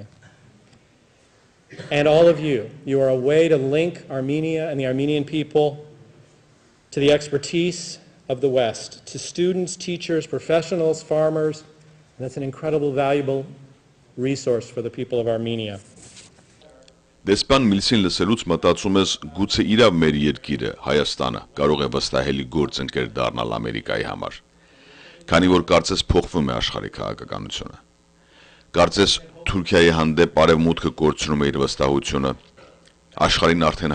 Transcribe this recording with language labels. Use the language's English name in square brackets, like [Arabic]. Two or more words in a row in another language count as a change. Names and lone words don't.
[English] And all of you, you are a way to link Armenia and the Armenian people to the expertise of the West, to students, teachers, professionals, farmers, and that's an incredible, valuable resource for the people of Armenia. [Armenian] Դեսպան Միլսին լսելուց մտածում ես գուցե իրավ մեր երկիրը Հայաստանը կարող է վստահելի գործընկեր դառնալ Ամերիկայի համար, քանի որ կարծես փոխվում է աշխարհի քաղաքականությունը։ Կարծես Թուրքիայի հանդեպ արևմուտքը կորցնում է իր վստահությունը, աշխարհին արդեն